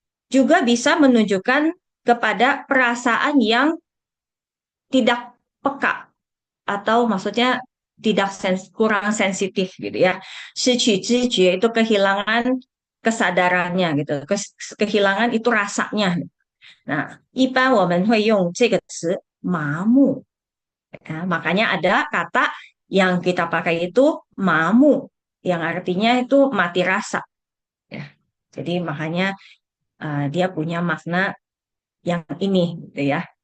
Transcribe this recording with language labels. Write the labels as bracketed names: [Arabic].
[Indonesian] Juga bisa menunjukkan kepada perasaan yang tidak peka atau maksudnya tidak kurang sensitif gitu ya. [Chinese] 失去知觉 [Indonesian] itu kehilangan kesadarannya gitu, kehilangan itu rasanya. [Chinese] Nah, 一般我们会用这个词麻木. [Indonesian] Ya, makanya ada kata yang kita pakai itu mamu, yang artinya itu mati rasa. Ya. Jadi makanya dia punya makna yang ini, gitu ya.